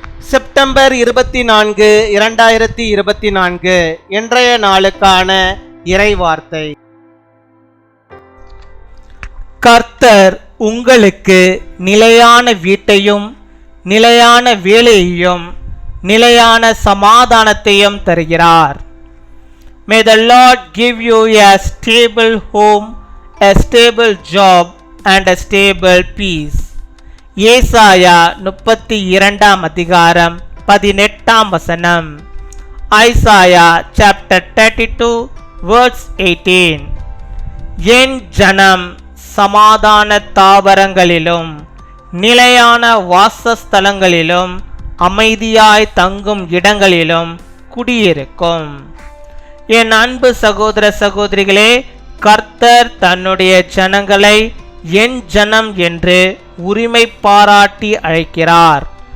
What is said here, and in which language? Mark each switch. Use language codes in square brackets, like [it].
[ta] September 24, 2024 இன்றைய நாளுக்கான இறைவார்த்தை. கர்த்தர் உங்களுக்கு நிலையான வீட்டையும் நிலையான வேலையையும் நிலையான சமாதானத்தையும் தருகிறார். [en] May the Lord give you a stable home, a stable job and a stable peace. [ta] ஏசாயா 32 அதிகாரம் 18 வசனம். [en] Isaiah chapter 32 verse 18. [ta] என் ஜனம் சமாதான தாவரங்களிலும் நிலையான வாசஸ்தலங்களிலும் அமைதியாய் தங்கும் இடங்களிலும் குடியிருக்கும். என் அன்பு சகோதர சகோதரிகளே, கர்த்தர் தன்னுடைய ஜனங்களை என் ஜனம் என்று உரிமை பாராட்டி அழைக்கிறார்.